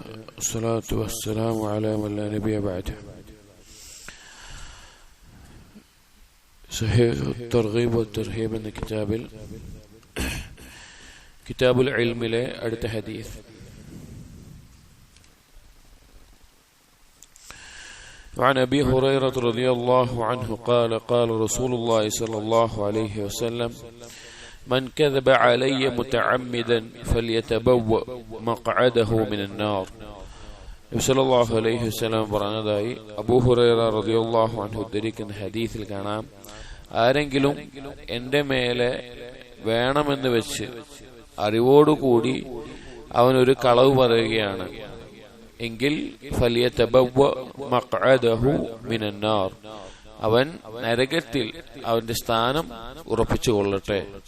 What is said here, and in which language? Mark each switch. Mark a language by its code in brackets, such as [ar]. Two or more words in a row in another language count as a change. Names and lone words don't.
[ar] والصلاة والسلام على من لا نبي بعده. [ml] صحيح الترغيب والترهيب എന്ന [ar] كتاب العلم [ml] അടുത്ത ഹദീസ്. [ar] وعن أبي هريرة رضي الله عنه قال قال رسول الله صلى الله عليه وسلم من كذب علي متعمدا فليتبوأ مقعده من النار. [ml] നബി [ar] صلى الله عليه وسلم [ml] പറഞ്ഞതായി അബൂ ഹുറൈറ [ar] رضي الله عنه [ml] ഉദ്ധരിക്കുന്ന ഹദീസിൽ കാണാം, ആരെങ്കിലും എൻ്റെ മേലെ വേണമെന്ന് വെച്ച് അറിവോടുകൂടി അവനൊരു കളവ് പറയുകയാണ് എങ്കിൽ [ar] فليتبوأ مقعده من النار, [ml] അവൻ നരകത്തിൽ അവന്റെ സ്ഥാനം ഉറപ്പിച്ചു കൊള്ളട്ടെ.